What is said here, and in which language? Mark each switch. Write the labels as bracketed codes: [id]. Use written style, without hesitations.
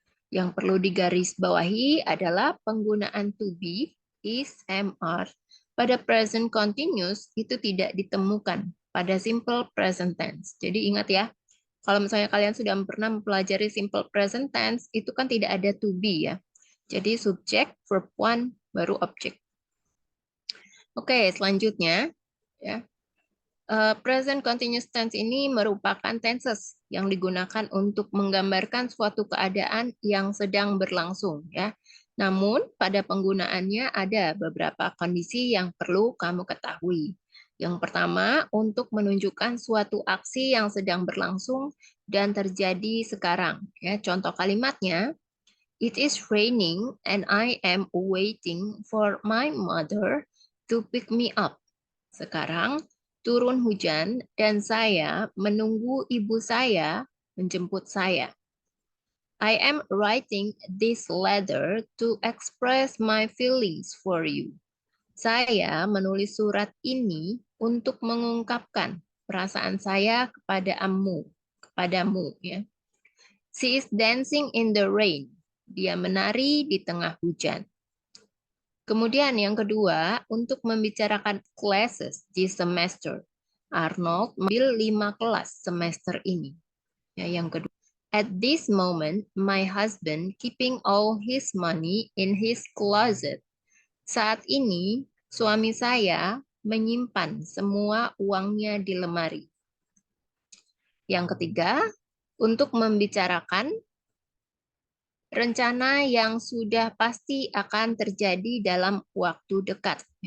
[id] Yang perlu digarisbawahi adalah penggunaan to be, is, am, are pada present continuous itu tidak ditemukan pada simple present tense. Jadi ingat ya, kalau misalnya kalian sudah pernah mempelajari simple present tense, itu kan tidak ada to be ya. Jadi subject, verb one, baru object. Oke, selanjutnya ya. Present continuous tense ini merupakan tenses yang digunakan untuk menggambarkan suatu keadaan yang sedang berlangsung ya. Namun pada penggunaannya ada beberapa kondisi yang perlu kamu ketahui. Yang pertama, untuk menunjukkan suatu aksi yang sedang berlangsung dan terjadi sekarang. Ya, contoh kalimatnya, [en] it is raining and I am waiting for my mother to pick me up. [id] Sekarang turun hujan dan saya menunggu ibu saya menjemput saya. [en] I am writing this letter to express my feelings for you. [id] Saya menulis surat ini untuk mengungkapkan perasaan saya kepadamu ya. [en] She is dancing in the rain. [id] Dia menari di tengah hujan. Kemudian yang kedua, untuk membicarakan classes di semester. Arnold mengambil 5 kelas semester ini. Ya, yang kedua. [en] At this moment, my husband keeping all his money in his closet. [id] Saat ini, suami saya menyimpan semua uangnya di lemari. Yang ketiga, untuk membicarakan rencana yang sudah pasti akan terjadi dalam waktu dekat.